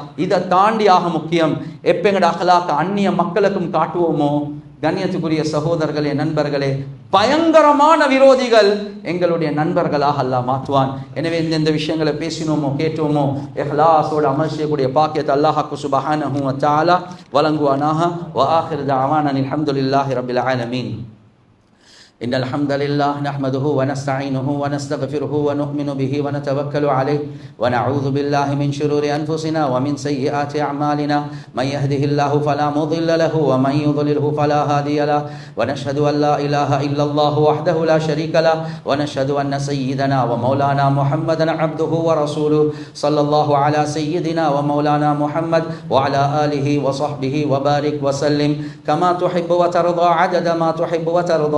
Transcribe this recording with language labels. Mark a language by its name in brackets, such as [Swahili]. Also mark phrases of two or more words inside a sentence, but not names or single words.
[Tamil] இதை தாண்டி ஆக முக்கியம் எப்ப எங்கட அஹ்லாக் அந்நிய மக்களுக்கும் காட்டுவோமோ, கண்ணியத்துக்குரிய சகோதரர்களே, நண்பர்களே, பயங்கரமான விரோதிகள் எங்களுடைய நண்பர்களாக அல்லாஹ் மாற்றுவான். எனவே இந்த விஷயங்களை பேசினோமோ கேட்டோமோ இஹ்லாஸோட அமல் செய்யக்கூடிய பாக்கியத்தை [Arabic] الله سبحانه وتعالى [Tamil] வழங்குவானாக. [Arabic] و آخر دعوانا الحمد لله رب العالمين. إن الحمد لله نحمده ونستعينه ونستغفره ونؤمن به ونتوكل عليه ونعوذ بالله من شرور أنفسنا ومن سيئات أعمالنا من يهده الله فلا مضل له ومن يضلله فلا هادي له ونشهد أن لا إله إلا الله وحده لا شريك له ونشهد أن سيدنا ومولانا محمدا عبده ورسوله صلى الله على سيدنا ومولانا محمد وعلى آله وصحبه وبارك وسلم كما تحب وترضى عدد ما تحب وترضى.